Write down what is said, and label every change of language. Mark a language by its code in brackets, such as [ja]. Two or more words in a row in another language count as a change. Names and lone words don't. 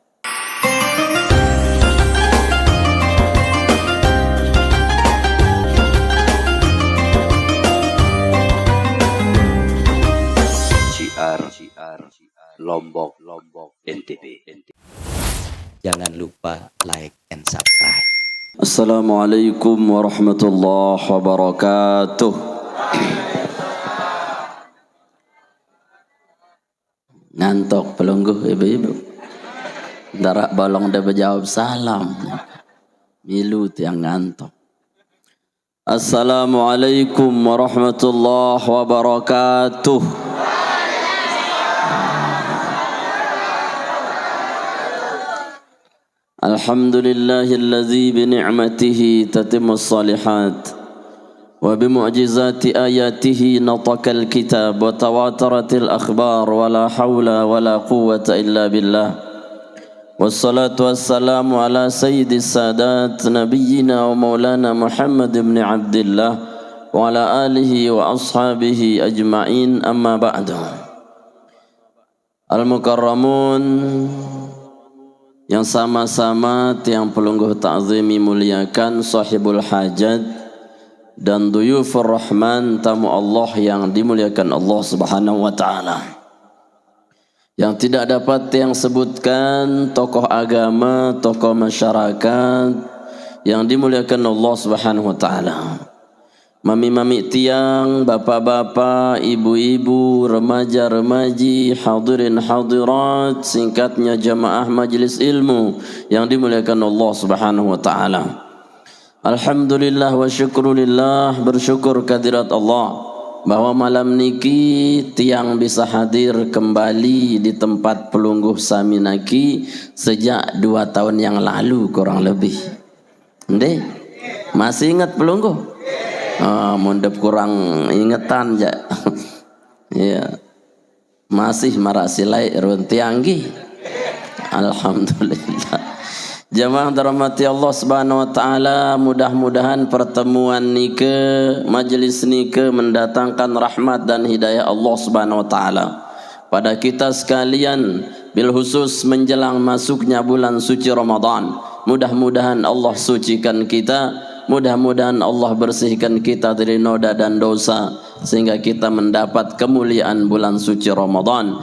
[id] Syiar Lombok NTB. Jangan lupa [en] like and subscribe. [ar] السلام عليكم ورحمة الله وبركاته. [sas] Ngantok pelungguh ibu-ibu. Darak bolong dia berjawab salam. Milu tiang ngantok. [ar] السلام عليكم ورحمة الله وبركاته. الحمد لله الذي بنعمته تتم الصالحات وبمعجزة آياته نطق الكتاب وتواترت الأخبار ولا حول ولا قوة إلا بالله. والصلاة والسلام على سيد السادات نبينا ومولانا محمد بن عبد الله وعلى آله وأصحابه أجمعين أما بعد. [id] Al-mukarramun yang sama-sama [sas] tiang pelungguh [id] ta'zimi muliakan [ar] صاحب الحاجة [id] dan [ar] ضيوف الرحمن [id] tamu Allah yang dimuliakan [ar] الله سبحانه وتعالى. [id] Yang tidak dapat tiang sebutkan tokoh agama, tokoh masyarakat yang dimuliakan [ar] الله سبحانه وتعالى. [sas] Mami-mami tiang, [id] bapak-bapak, ibu-ibu, remaja-remaji, hadirin hadirat, singkatnya jamaah majlis ilmu yang dimuliakan [ar] الله سبحانه وتعالى. الحمد لله وشكرا لله, [id] bersyukur kehadirat Allah bahwa malam [sas] niki tiang [id] bisa hadir kembali di tempat pelungguh Saminaki sejak 2 tahun yang lalu kurang lebih. [sas] Ndeh, masih ingat pelungguh? Mundep kurang ingetan ja. Ya. Masih marasilai runtianggi. [id] Alhamdulillah. Jamaah dirahmati [ar] الله سبحانه وتعالى, [id] mudah-mudahan pertemuan nike, majelis nike mendatangkan rahmat dan hidayah [ar] الله سبحانه وتعالى [id] pada kita sekalian, [ar] بالخصوص [id] menjelang masuknya bulan suci Ramadan. Mudah-mudahan Allah sucikan kita. Mudah-mudahan Allah bersihkan kita dari noda dan dosa sehingga kita mendapat kemuliaan bulan suci Ramadan.